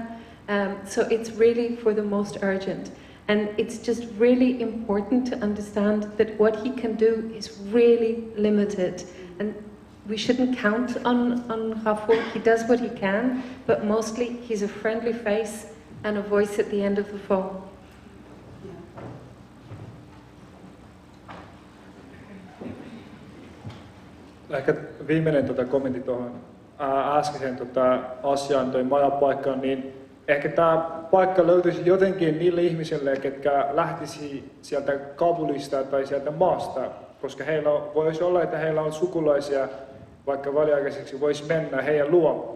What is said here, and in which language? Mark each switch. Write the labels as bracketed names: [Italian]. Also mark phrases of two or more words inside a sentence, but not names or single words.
[English] So it's really for the most urgent. And it's just really important to understand that what he can do is really limited. And we shouldn't count on Ghafoor. He does what he can, but mostly he's a friendly face and a voice at the end of the phone. [Finnish] Ehkä viimeinen kommentti tuohon äskeiseen asiaan, toi majapaikkaan, niin ehkä tämä paikka löytyisi jotenkin niille ihmisille, ketkä lähtisi sieltä Kabulista tai sieltä maasta, koska heillä voisi olla, että heillä on sukulaisia, vaikka väliaikaiseksi voisi mennä heidän luo.